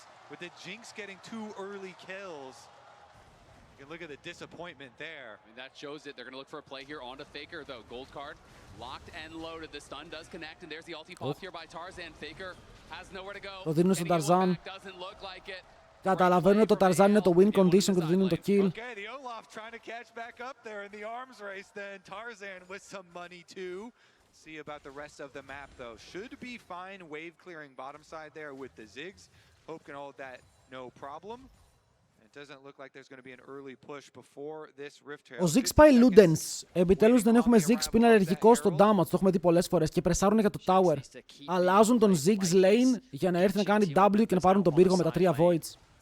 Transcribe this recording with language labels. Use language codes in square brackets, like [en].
[en] With the Jinx getting 2 early kills. You can look at the disappointment there. I mean, that shows it. They're going to look for a play here onto Faker, though. Gold card, locked and loaded. The stun does connect, and there's the ulti pop here by Tarzan. Faker has nowhere to go. [el] Το δίνουν στον Tarzan. [en] Doesn't look like it. [el] Καταλαβαίνουν ότι το Tarzan είναι το win condition και του δίνουν το kill. [en] Okay, the Olaf trying to catch back up there in the arms race then. Tarzan with some money too. See about the rest of the map though. Should be fine wave clearing bottom side there with the Ziggs. Hope can hold that no problem. It doesn't look like there's going to be an early push before this Rift Herald. [el] Ο Ziggs πάει Ludens. Επιτέλους δεν έχουμε Ziggs που είναι αλλεργικό στο damage. Το έχουμε δει πολλές φορές και πρεσάρουν για το tower. Αλλάζουν τον Ziggs lane για να έρθει να κάνει W και να πάρουν τον πύργο με τα 3 voids.